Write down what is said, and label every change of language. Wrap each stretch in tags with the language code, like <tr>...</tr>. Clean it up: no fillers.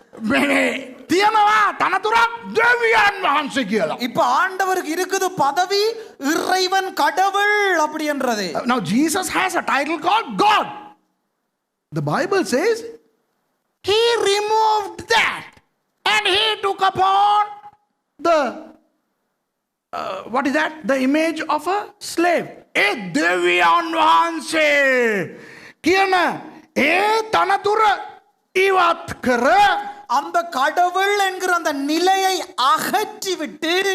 <si>මේ තියෙනවා තනතුරක් දෙවියන් වහන්සේ කියලා.</si> <ta>இப்ப ஆண்டவருக்கு இருக்குது பதவி இறைவன் கடவுள் அப்படி என்றது.</ta> <en>Now Jesus has a title called God. The Bible says he removed that and he took upon the what is that? The image of a slave.</en> <si>A දෙවියන් වහන්සේ කියන ඒ තනතුර ඉවත් කර</si> <ta>அந்த கடவுள் என்கிற அந்த நிலையை அகற்றி விட்டு</ta>